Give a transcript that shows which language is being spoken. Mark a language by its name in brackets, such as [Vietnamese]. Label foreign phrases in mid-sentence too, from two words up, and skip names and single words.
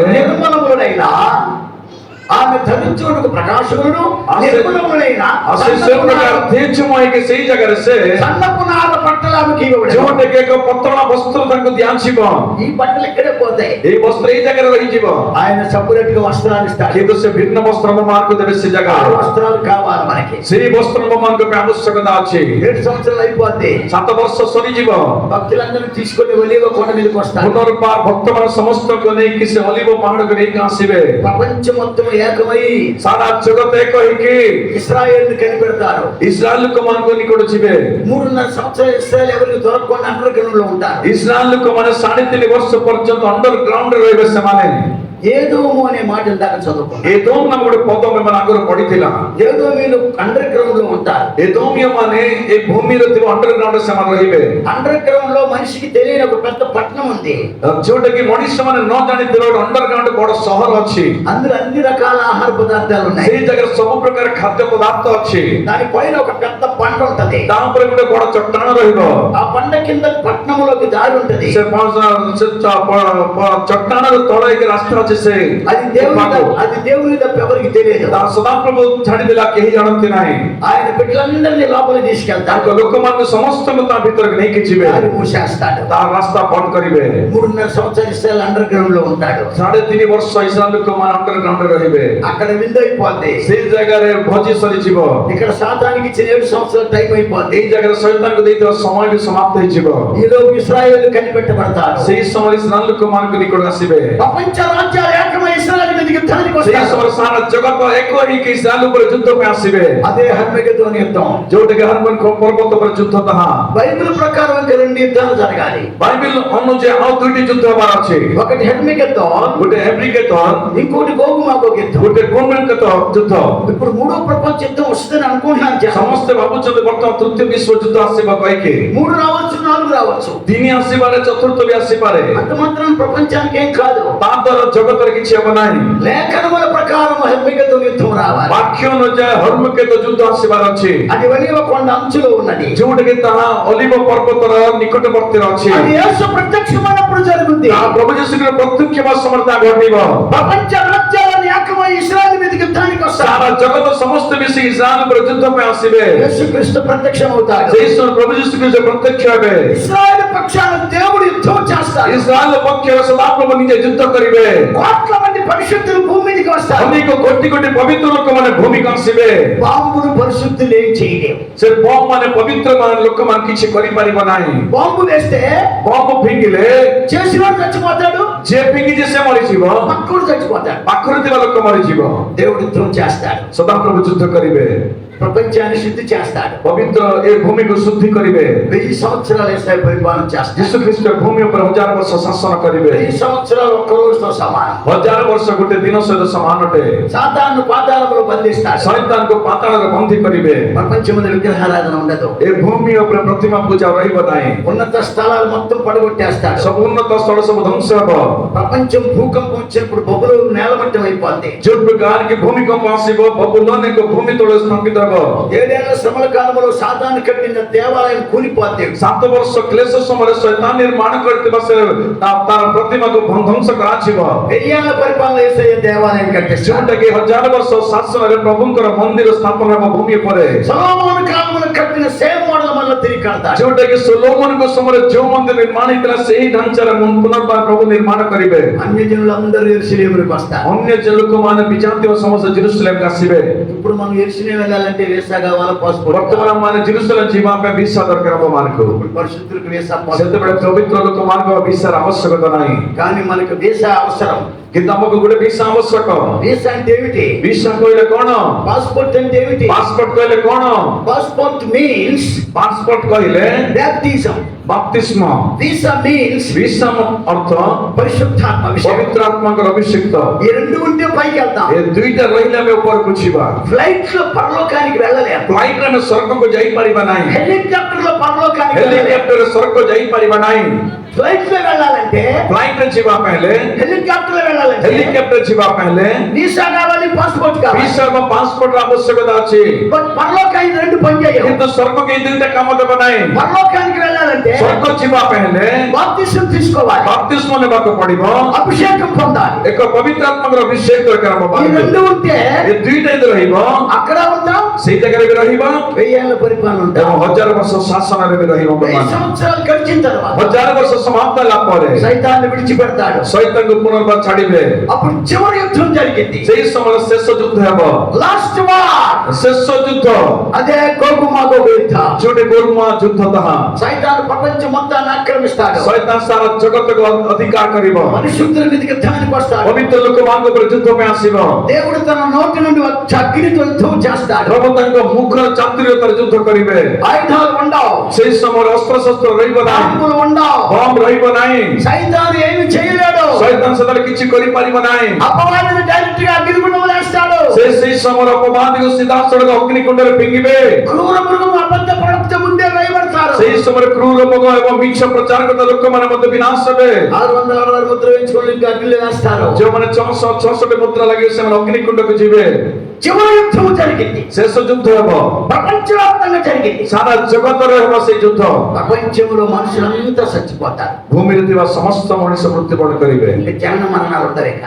[Telugu] నిర్మలములైన ఆమె ధరించుకొనుకు ప్రకాశములను నిర్మలములైన [Odia] ସେ ପ୍ରକାର ତେଜମୟ ହେଇକି ସେଇ ଜାଗାରେ ସେ [Telugu] సన్నపు నార బట్టలు ఆమెకి ఇవ్వబడి. [Odia] ଯୋଉଟାକି ଏକ ପତଳା ବସ୍ତ୍ର ତାଙ୍କୁ ଦିଆଯିବ. [Telugu] ఈ బట్టలు ఇక్కడే పోతాయి. [Odia] ଏଇ ବସ୍ତ୍ର ଏଇ ଜାଗାରେ ରହିଯିବ. [Telugu] ఆయన సపరేట్ గా వస్త్రాలు ఇస్తాడు. [Odia] କିନ୍ତୁ ସେ ଭିନ୍ନ ବସ୍ତ୍ର ଆମମାନଙ୍କୁ ଦେବେ ସେ [Telugu] ఆ [Odia] ଜାଗାରେ. [Telugu] వస్త్రాలు కావాలి మనకి. [Odia] ସେଇ ବସ୍ତ୍ର ଆମମାନଙ୍କ ପାଇଁ ଆବଶ୍ୟକତା ଅଛି. [Telugu] 7 సంవత్సరాలు అయిపోద్ది. [Odia] 7 ବର୍ଷ ସରିଯିବ. [Telugu] భక్తులందరూ తీసుకొని ఒలీవ కొండ మీదకి వస్తారు. [Odia] ପୁନର୍ବାର ଭକ୍ତମାନେ ସମସ୍ତଙ୍କୁ ନେଇକି ସେ ଅଲିଭ ପାହାଡ଼କୁ ନେଇକି ଆସିବେ. [Telugu] ప్రపంచం మొత్తం ఏకమై [Odia] ସାରା ଜଗତ ଏକ ହେଇକି [Telugu] ఇశ్రాయేలుని కనిపెడతారు. [Odia] ଇସ୍ରାଏଲ ଲୋକମାନଙ୍କ ନିକଟ ଯିବେ. [Telugu] 3.5 సంవత్సరాలు ఇశ్రాయేల్ ఎవరికి దొరకకుండా [English] under ground [Telugu] లో ఉంటారు. [Odia] ଇସ୍ରାଏଲ ଲୋକମାନେ 3.5 ବର୍ଷ ପର୍ଯ୍ୟନ୍ତ ଅଣ୍ଡରଗ୍ରାଉଣ୍ଡ ରେ ରହିବେ ସେମାନେ. [Telugu] ఏదోము అనే మాట ఇందాక చదువుకున్నాం. [Odia] ଏଦୋମ ନାମ ଗୋଟେ ପଦ ସେମାନେ ଆଗରୁ ପଢିଥିଲା. [Telugu] ఏదోమీలు [English] under ground [Telugu] లో ఉంటారు. [Odia] ଏଦୋମିୟ ମାନେ ଏ ଭୂମିରେ ଥିବା ଅଣ୍ଡରଗ୍ରାଉଣ୍ଡ ରେ ସେମାନେ ରହିବେ. [English] under ground [Telugu] లో మనిషికి తెలియని ఒక పెద్ద పట్టణం ఉంది. [Odia] ଯୋଉଟା କି ମଣିଷ ମାନେ ନ ଜାଣିଥିବା ଗୋଟେ ଅଣ୍ଡରଗ୍ରାଉଣ୍ଡ ବଡ ସହର ଅଛି. [Telugu] అందులో అన్ని రకాల ఆహార పదార్థాలు ఉన్నాయి. [Odia] ସେଇ ଜାଗାରେ ସବୁ ପ୍ରକାର ଖାଦ୍ୟ ପଦାର୍ଥ ଅଛି. [Telugu] దాని పైన ఒక పెద్ద పంట ఉంటది. [Odia] ତା ଉପରେ ଗୋଟେ ବଡ ଚଟ୍ଟାଣ ରହିବ. [Telugu] ఆ పంట కింద పట్టణంలోకి దారి ఉంటది. [Odia] ସେ ଚଟ୍ଟାଣର ତଳେ ହେଇକି ରାସ୍ତା ଅଛି. ସେ [Telugu] అది దేవుని తప్ప ఎవరికి తెలియదు. [Odia] ସଦାପ୍ରଭୁ ଛାଡ଼ିଦେଲା କେହି ଜାଣନ୍ତି ନାହିଁ. [Telugu] ఆయన బిడ్డలందరినీ లోపలికి తీసుకెళ్తాడు. [Odia] ତାଙ୍କ ଲୋକମାନଙ୍କୁ ସମସ୍ତଙ୍କୁ ତା ଭିତରକୁ ନେଇକି ଯିବେ. [Telugu] దారి మూసేస్తాడు. [Odia] ତା ରାସ୍ତା ବନ୍ଦ କରିବେ. [Telugu] 3.5 సంవత్సరాలు ఇశ్రాయేల్ [English] under ground [Telugu] లో ఉంటాడు. [Odia] 3.5 ବର୍ଷ ଇସ୍ରାଏଲ ଲୋକମାନେ ଅଣ୍ଡରଗ୍ରାଉଣ୍ଡ ରେ ରହିବେ. [Telugu] అక్కడ విందు అయిపోద్ది. [Odia] ସେଇ ଜାଗାରେ ଭୋଜି ସରିଯିବ. [Telugu] ఇక్కడ సాతానికి ఇచ్చిన 7 సంవత్సరాల టైం అయిపోద్ది. [Odia] ଏଇ ଜାଗାରେ ଶୈତାନକୁ ଦେଇଥିବା ସମୟ ବି ସମାପ୍ତ ହେଇଯିବ. [Telugu] ఈ లోపు ఇశ్రాయేల్ కనిపెట్టబడతారు. [Odia] ସେଇ ସମୟରେ ଇସ୍ରାଏଲ ଲୋକମାନଙ୍କ ନିକଟ ଆସିବେ. [Telugu] ప్రపంచ రాజ్యాలు ఏకమై ఇశ్రాయేల్ మీదకి యుద్ధానికి [Odia] ସେଇ [Telugu] వస్తారు. [Odia] ସମୟରେ ସାରା ଜଗତ ଏକ ହେଇକି ଇସ୍ରାଏଲ ଉପରେ ଯୁଦ୍ଧ ପାଇଁ ଆସିବେ. [Telugu] అదే హర్మగెదోను యుద్ధం. [Odia] ଯୋଉଟାକି ହରମୋନ ପର୍ବତ ଉପରେ ଯୁଦ୍ଧ ତାହା. [Telugu] బైబిల్ ప్రకారం ఇంకా 2 యుద్ధాలు జరగాలి. [Odia] ବାଇବେଲ ଅନୁଯାୟୀ ଆଉ 2ଟି ଯୁଦ୍ଧ ହେବାର ଅଛି. [Telugu] ఒకటి హర్మగెదోన్, [Odia] ଗୋଟେ ହେବ୍ରିକେତନ, [Telugu] ఇంకోటి గోగుమాగోగ్ యుద్ధం. [Odia] ଗୋଟେ ଗୋମେନ୍କେତ ଯୁଦ୍ଧ. [Telugu] ఇప్పుడు 3వ ప్రపంచ యుద్ధం వస్తుందని అనుకుంటున్నాను. [Odia] ସମସ୍ତେ ଭାବୁଛନ୍ତି ବର୍ତ୍ତମାନ ତୃତୀୟ ବିଶ୍ୱ ଯୁଦ୍ଧ ଆସିବ କହିକି. [Telugu] 3 రావచ్చు, 4 రావచ్చు. [Odia] 3 ଆସିପାରେ, ଚତୁର୍ଥ ବି ଆସିପାରେ. [Telugu] అంత మాత్రం ప్రపంచానికి ఏం కాదు. [Odia] ତା ଦ୍ୱାରା ଜଗତରେ କିଛି ହେବ ନାହିଁ. [Telugu] లేఖనముల ప్రకారం హర్మగెదోను యుద్ధం రావాలి. [Odia] ବାକ୍ୟ ଅନୁଯାୟୀ ହର୍ମକେତ ଯୁଦ୍ଧ ଆସିବାର ଅଛି. [Telugu] అది ఒలీవ కొండ అంచులో ఉన్నది. [Odia] ଯୋଉଟାକି ତାହା ଅଲିଭ ପର୍ବତର ନିକଟବର୍ତ୍ତୀ ଅଛି। [Telugu] అది యేసు ప్రత్యక్షమైనప్పుడు జరుగుద్ది. [Odia] ଆ ପ୍ରଭୁ ଯେସୁକ୍ରୀସ୍ତୁ ପ୍ରତ୍ୟକ୍ଷ ସମର୍ଥ ଘଟିବ। [Telugu] ప్రపంచ రాజ్యాలని ఏకమై ఇశ్రాయేలు మీదకి యుద్ధానికి వస్తారు. [Odia] ସାରା ଜଗତ ସମସ୍ତେ ମିଶି ଇସ୍ରାଏଲ ଉପରେ ଯୁଦ୍ଧ ପାଇଁ ଆସିବେ। [Telugu] యేసుక్రీస్తు ప్రత్యక్షమవుతాడు. [Odia] ସେହି ସମୟରେ ପ୍ରଭୁ యేసుକ୍రీస్తు ପ୍ରତ୍ୟକ୍ଷ ହେବେ। [Telugu] ఇశ్రాయేలు పక్షాన దేవుడు యుద్ధం చేస్తాడు. [Odia] ଇସ୍ରାଏଲ ପକ୍ଷରେ ସଦାପ୍ରଭୁ ନିଜେ ଯୁଦ୍ଧ କରିବେ। [Telugu] కోట్ల మంది పరిశుద్ధులు భూమి మీదకి వస్తారు. [Odia] ଅନେକ କୋଟି କୋଟି ପବିତ୍ର ଲୋକମାନେ ଭୂମିକୁ ଆସିବେ। [Telugu] బాంబులు పరిశుద్ధులు ఏం చేయలేవు. [Odia] ସେ ବମ୍ ମାନେ ପବିତ୍ର ଲୋକମାନେ କିଛି କରିପାରିବ ନାହିଁ। [Telugu] బాంబు వేస్తే [Odia] ବମ୍ ଫିଙ୍ଗିଲେ [Telugu] చేసినోడు చచ్చిపోతాడు, [Odia] ଯିଏ ଫିଙ୍ଗିଛି ସେ ମରିଯିବ, [Telugu] పక్కడు చచ్చిపోతాడు. [Odia] ପାଖରେ ଥିବା ଲୋକ ମରିଯିବ। [Telugu] దేవుడు యుద్ధం చేస్తాడు. [Odia] ସଦାପ୍ରଭୁ ଯୁଦ୍ଧ କରିବେ। [Telugu] ప్రపంచాన్ని శుద్ధి చేస్తాడు. [Odia] ପବିତ୍ର ଏ ଭୂମିକୁ ଶୁଦ୍ଧି କରିବେ। [Telugu] 1000 సంవత్సరాలు యేసయ్య పరిపాలన చేస్తాడు. [Odia] ଯୀଶୁ ଖ୍ରୀଷ୍ଟ ଭୂମି ଉପରେ 1000 ବର୍ଷ ଶାସନ କରିବେ। [Telugu] 1000 సంవత్సరాలు ఒక్క రోజుతో సమానం. [Odia] 1000 ବର୍ଷ ଗୋଟେ ଦିନ ସହିତ ସମାନ ଅଟେ। [Telugu] సాతాను పాతాళంలో బంధిస్తాడు. [Odia] ଶୈତାନକୁ ପାତାଳରେ ବନ୍ଦୀ କରିବେ। [Telugu] ప్రపంచంలో విగ్రహారాధన ఉండదు. [Odia] ଏ ଭୂମି ଉପରେ ପ୍ରତିମା ପୂଜା ରହିବ ନାହିଁ। [Telugu] ఉన్నత స్థలాలు మొత్తం పడగొట్టేస్తాడు. [Odia] ସବୁ ଉନ୍ନତ ସ୍ଥଳ ସବୁ ଧ୍ୱଂସ ହେବ। [Telugu] ప్రపంచం భూకంపం వచ్చినప్పుడు బొబ్బులు నేలమట్టం అయిపోద్ది. [Odia] ଯୋଉ ଗାଁରେ ଭୂମିକମ୍ପ ଆସିବ ବବୁଲନ ଏକ ଭୂమి ତଳେ ସ୍ଥାପିତ ହେବ। [Telugu] 7 ఏళ్ల శ్రమల కాలంలో సాతాను కట్టిన దేవాలయం కూలిపోద్ది. [Odia] 7 ବର୍ଷ କ୍ଲେଶ ସମୟରେ ଶୈତାନ ନିର୍ମାଣ କରିଥିବା ସେ ତାର ପ୍ରତିମାକୁ ଧ୍ୱଂସ କରାଯିବ। [Telugu] 1000 ఏళ్ల పరిపాలన యేసయ్య దేవాలయం కట్టిస్తాడు. [Odia] ଯୋଉଟାକି 1000 ବର୍ଷ ଶାସନରେ ପ୍ରଭୁଙ୍କର ମନ୍ଦିର ସ୍ଥାପନ ହେବ ଭୂମି ଉପରେ। [Telugu] సొలొమోను కాలంలో కట్టిన [English] same model [Telugu] మళ్ళీ తిరిగి కడతాడు. [Odia] ଯୋଉଟାକି ସୋଲୋମନଙ୍କ ସମୟରେ ଯୋଉ ମନ୍ଦିର ନିର୍ମାଣ ହେଇଥିଲା ସେହି ଢାଞ୍ଚାରେ ପୁନର୍ବାର ପ୍ରଭୁ ନିର୍ମାଣ କରିବେ। [Telugu] అన్యజనులందరూ యెరూషలేముకు వస్తారు. [Odia] ଅନ୍ୟ ଯେ ଲୋକମାନେ ବିଜାତୀୟ ସମସ୍ତେ ଜେରୁସାଲେମକୁ ଆସିବେ। [Telugu] ఇప్పుడు మనం యెరూషలేము వెళ్ళాలంటే వీసా కావాలి, పాస్పోర్ట్. [Odia] ବର୍ତ୍ତମାନ ମାନେ ଜେରୁସାଲେମ ଯିବା ପାଇଁ ଭିସା ଦରକାର ହେବ ମାନଙ୍କୁ। [Telugu] పరిశుద్ధులకు వీసా, పాస్పోర్ట్. [Odia] ସେତେବେଳେ ପବିତ୍ର ଲୋକମାନଙ୍କ ଭିସାର ଆବଶ୍ୟକତା ନାହିଁ। [Telugu] కానీ మనకు వీసా అవసరం. [Odia] କିନ୍ତୁ ଆମକୁ ଗୋଟେ ଭିସା ଆବଶ୍ୟକ। [Telugu] వీసా అంటే ఏమిటి? [Odia] ଭିସା କହିଲେ କଣ? [Telugu] పాస్పోర్ట్ అంటే ఏమిటి? [Odia] ପାସପୋର୍ଟ କହିଲେ କଣ? [English] passport means [Odia] ପାସପୋର୍ଟ କହିଲେ [Telugu] బ్యాప్టిజం. [Odia] ବାପ୍ତିସ୍ମ। [English] visa means [Odia] ଭିସା ଅର୍ଥ [Telugu] పరిశుద్ధాత్మ అభిషేకం. [Odia] ପବିତ୍ର ଆତ୍ମାଙ୍କର ଅଭିଷେକ। [Telugu] ఈ రెండు ఉంటే పైకి వెళ్తాం. [Odia] ଏ ଦୁଇଟା ରହିଲେ ଆମେ ଉପରକୁ ଯିବା। [Telugu] ఫ్లైట్ లో పరలోకానికి వెళ్ళలేము. [Odia] ଫ୍ଲାଇଟରେ ଆମେ ସ୍ୱର୍ଗକୁ ଯାଇପାରିବା ନାହିଁ। [Telugu] హెలికాప్టర్ లో పరలోకానికి వెళ్ళలేము. [Odia] ହେଲିକପ୍ଟରରେ ସ୍ୱର୍ଗ ଯାଇପାରିବା ନାହିଁ। [Telugu] ఫ్లైట్ లో వెళ్ళాలంటే, [Odia] ଫ୍ଲାଇଟରେ ଯିବା ପାଇଁ ହେଲେ, [Telugu] హెలికాప్టర్ లో వెళ్ళాలంటే [Odia] ହେଲିକପ୍ଟର ଯିବା ପାଇଁ ହେଲେ [Telugu] వీసా కావాలి, పాస్పోర్ట్ కావాలి. [Odia] ଭିସା ଏବଂ ପାସପୋର୍ଟର ଆବଶ୍ୟକତା ଅଛି। [Telugu] బట్ పరలోకానికి రెండు పని చేయవు. [Odia] କିନ୍ତୁ ସ୍ୱର୍ଗକୁ ଏଇ ଦୁଇଟା କାମ ଦେବ ନାହିଁ। [Telugu] పరలోకానికి వెళ్ళాలంటే [Odia] ସ୍ୱର୍ଗ ଯିବା ପାଇଁ ହେଲେ [Telugu] బాప్తిసం తీసుకోవాలి, [Odia] ବାପ୍ତିସ୍ମ ନେବାକୁ ପଡିବ, [Telugu] అభిషేకం పొందాలి. [Odia] ଏକ ପବିତ୍ର ଆତ୍ମାଙ୍କର ଅଭିଷେକ ଦରକାର ହେବ। [Telugu] ఈ రెండు ఉంటే [Odia] ଏ ଦୁଇଟା ଯଦି ରହିବ [Telugu] అక్కడ ఉంటాం, [Odia] ସେଇ ଜାଗାରେ ବି ରହିବ [Telugu] 1000 ఏళ్ల పరిపాలన ఉంటాం. [Odia] ଏବଂ 1000 ବର୍ଷ ଶାସନରେ ବି ରହିବ। [Telugu] 1000 సంవత్సరాలు గడిచిన తర్వాత [Odia] 1000 ବର୍ଷ ସମାପ୍ତ ହେଲା ପରେ [Telugu] సైతాన్ని విడిచిపెడతాడు. [Odia] ଶୈତାନକୁ ପୁନର୍ବାର ଛାଡ଼ିବେ। [Telugu] అప్పుడు చివరి యుద్ధం జరిగింది. [Odia] ସେଇ ସମୟରେ ଶେଷ ଯୁଦ୍ଧ ହେବ। [English] last war, [Odia] ଶେଷ ଯୁଦ୍ଧ [Telugu] అదే గోగు మాగోగు యుద్ధం. [Odia] ଯୋଉଠି ଗୋରୁମା ଯୁଦ୍ଧ ତାହା। [Telugu] సైతాను ప్రపంచం మొత్తాన్ని ఆక్రమిస్తాడు. [Odia] ଶୈତାନ ସାରା ଜଗତକୁ ଅଧିକାର କରିବ। [Telugu] పరిశుద్ధుల మీదకి యుద్ధానికి వస్తాడు. [Odia] ପବିତ୍ର ଲୋକମାନଙ୍କ ଉପରେ ଯୁଦ୍ଧ ପାଇଁ ଆସିବ। [Telugu] దేవుడు తన నోటి నుండి వచ్చే అగ్నితో యుద్ధం చేస్తాడు. [Odia] ପ୍ରଭୁ ତାଙ୍କ ମୁଖର ଚାତୁର୍ୟତାରେ ଯୁଦ୍ଧ କରିବେ। [Telugu] ఆయుధాలు ఉండవు, [Odia] ସେଇ ସମୟରେ ଅସ୍ତ୍ରଶସ୍ତ୍ର ରହିବ ନାହିଁ, [Telugu] బాంబులు ఉండవు, [Odia] ବମ୍ ରହିବ ନାହିଁ, [Telugu] సైతాను ఏమి చేయలేడు. [Odia] ଶୈତାନ ସେତେବେଳେ କିଛି କରିପାରିବ ନାହିଁ। [Telugu] అపవాదిని డైరెక్ట్ గా అగ్నిగుండం వేస్తాడు. [Odia] ସେଇ ସମୟରେ ଅପବାଦୀକୁ ସିଧାସଳଖ ଅଗ୍ନିକୁଣ୍ଡରେ ଫିଙ୍ଗିବେ। [Telugu] క్రూర మృగం అబద్ధ ప్రవక్త ముందే వేయబడతారు. [Odia] ସେଇ ସମୟରେ କ୍ରୂର ରୋଗ ଏବଂ ମିଛ ପ୍ରଚାର କରୁଥିବା ଲୋକମାନେ ମଧ୍ୟ ବିନାଶ ହେବେ। [Telugu] 666 ముద్ర వేయించుకొని ఇంకా అగ్నిలో వేస్తారు. [Odia] ଯେଉଁମାନେ 666 ମୁଦ୍ରା ଲାଗିବେ ସେମାନେ ଅଗ୍ନିକୁଣ୍ଡକୁ ଯିବେ। [Telugu] చివరి యుద్ధం జరిగింది. [Odia] ଶେଷ ଯୁଦ୍ଧ ହେବ। [Telugu] ప్రపంచవ్యాప్తంగా జరిగింది. [Odia] ସାରା ଜଗତରେ ହେବ ସେଇ ଯୁଦ୍ଧ। [Telugu] ప్రపంచంలో మనుషులంతా చచ్చిపోతారు. [Odia] ଭୂମିରେ ଥିବା ସମସ୍ତ ମଣିଷ ମୃତ୍ୟୁବରଣ କରିବେ। [Telugu] ఇంకా జనన మరణాలు ఉండరు ఇక.